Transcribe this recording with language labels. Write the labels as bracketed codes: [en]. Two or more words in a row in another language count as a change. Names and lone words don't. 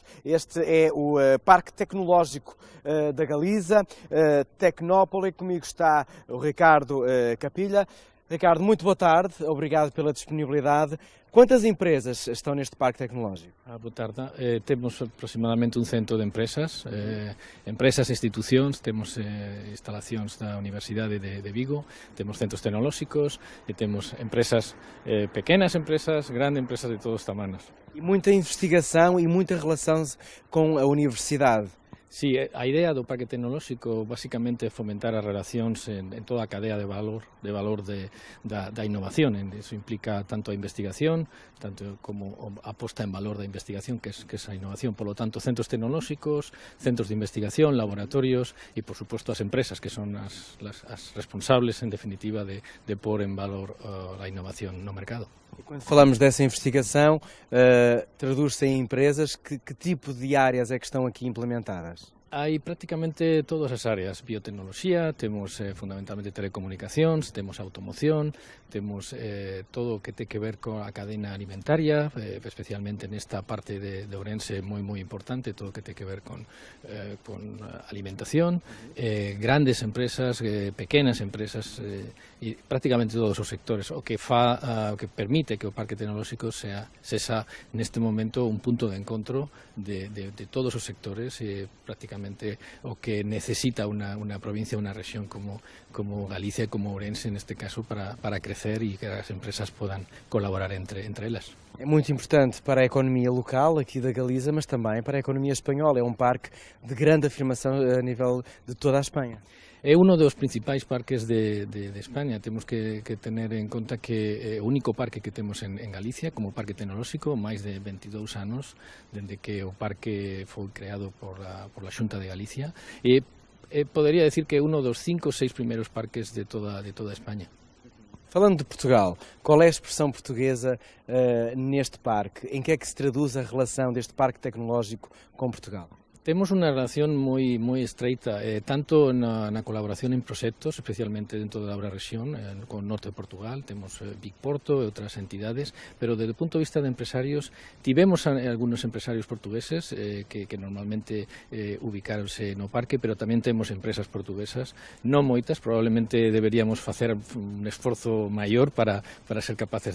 [pt] Este é o Parque Tecnológico da Galiza, Tecnópole. Comigo está o Ricardo Capilha. Ricardo, muito boa tarde. Obrigado pela disponibilidade. Quantas empresas estão neste Parque Tecnológico? [gl] Boa tarde. Temos aproximadamente un cento de empresas, empresas e institucións, temos instalacións da Universidade de Vigo, temos centros tecnolóxicos e temos empresas pequenas empresas, grandes empresas de todos os tamaños. [pt] E muita investigação e muita relação com a universidade. [gl] Sí, a idea do Parque Tecnolóxico basicamente é fomentar as relacións en toda a cadea de valor da innovación. Eso implica tanto a investigación, tanto como a posta en valor da investigación, que é a innovación. [es] Por lo tanto, [gl] centros tecnolóxicos, centros de investigación, laboratorios e, [es] por supuesto, [gl] as empresas, que son as responsables, en definitiva, de pôr en valor a innovación no mercado. [pt] E quando falamos dessa investigação, traduz-se em empresas, que tipo de áreas é que estão aqui implementadas? [gl] Hai prácticamente todas as áreas, biotecnoloxía, temos fundamentalmente telecomunicacións, temos automoción, temos todo o que ten que ver con a cadena alimentaria, especialmente nesta parte de Ourense moi importante, todo o que ten que ver con alimentación, grandes empresas, pequenas empresas, e prácticamente todos os sectores, o que permite que o Parque Tecnolóxico sexa neste momento un punto de encontro de todos os sectores, prácticamente o que necesita unha provincia, unha rexión como Galicia e como Ourense, neste caso, para crecer e que as empresas podan colaborar entre elas. [pt] É muito importante para a economia local aqui da Galiza, mas também para a economia espanhola. É um parque de grande afirmação a nível de toda a Espanha. [gl] É uno dos principais parques de España. Temos que tener en conta que é o único parque que temos en Galicia como parque tecnolóxico, máis de 22 anos dende que o parque foi creado por a Xunta de Galicia, e podería decir que é uno dos 5 ou 6 primeiros parques de toda España. [pt] Falando de Portugal, qual é a expressão portuguesa neste parque? Em que é que se traduz a relação deste parque tecnológico com Portugal? [gl] Temos unha relación moi estreita, tanto na colaboración en proxectos, especialmente dentro da rexión, con norte de Portugal, temos Big Porto e outras entidades, pero desde o punto de vista de empresarios, tivemos algúns empresarios portugueses que normalmente ubicaronse no parque, pero tamén temos empresas portuguesas, non moitas, probablemente deberíamos facer un esforzo maior para ser capaces